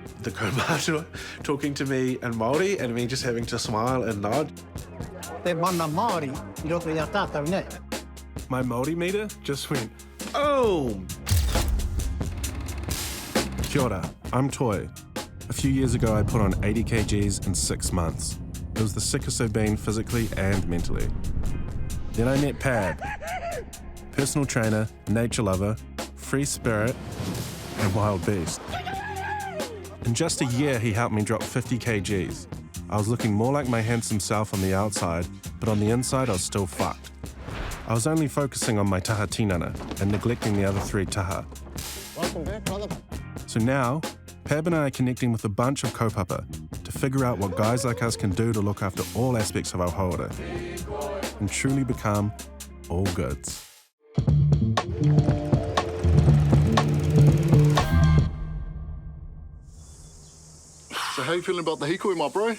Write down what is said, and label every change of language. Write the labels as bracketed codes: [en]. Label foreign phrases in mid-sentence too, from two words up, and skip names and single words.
[en] The kaupapa talking to me in Māori and me just having to smile and nod. [mi] Te mana Māori, I roto i a tātou nei. [en] My Māori meter just went, oh! [mi] Kia ora, [en] I'm Toi. A few years ago, I put on 80 kgs in 6 months. It was the sickest I've been physically and mentally. Then I met Pab, personal trainer, nature lover, free spirit, and wild beast. In just a year, he helped me drop 50 kgs. I was looking more like my handsome self on the outside, but on the inside, I was still fucked. I was only focusing on my [mi] taha tinana [en] and neglecting the other 3 taha. Welcome back, brother. So now, Pab and I are connecting with a bunch of kaupapa to figure out what guys like us can do to look after all aspects of our hauora and truly become all goods. So how are you feeling about the hīkoi, my bro?